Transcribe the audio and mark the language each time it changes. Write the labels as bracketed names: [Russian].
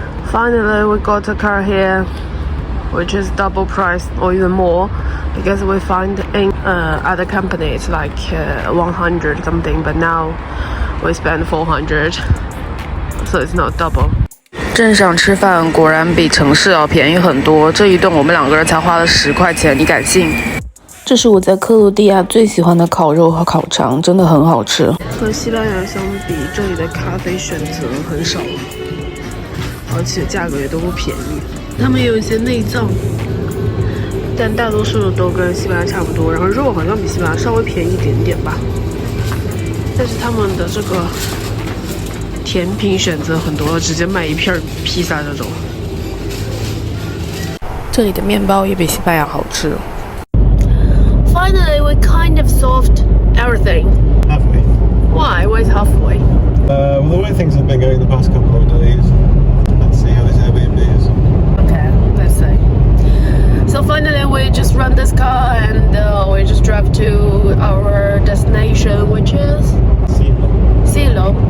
[English] Finally, we got a car here, which is double price or even more, because we find in other companies like 100 something, but now we spend 400, so it's not double. [Chinese] 镇上吃饭果然比城市要便宜很多，这一顿我们2个人才花了10块钱，你敢信？这是我在克罗地亚最喜欢的烤肉和烤肠，真的很好吃。和西班牙相比，这里的咖啡选择很少，而且价格也都不便宜。他们也有一些内脏，但大多数都跟西班牙差不多。然后肉好像比西班牙稍微便宜一点点吧。但是他们的这个甜品选择很多，直接卖一片披萨这种。这里的面包也比西班牙好吃。 [English] Finally, we kind of solved everything. Halfway. Why? Why is halfway? Well, the way things have been going the past couple of days. Let's see how this Airbnb is. Okay, let's see. So finally, we just rent this car and we just drive to our destination, which is Silo.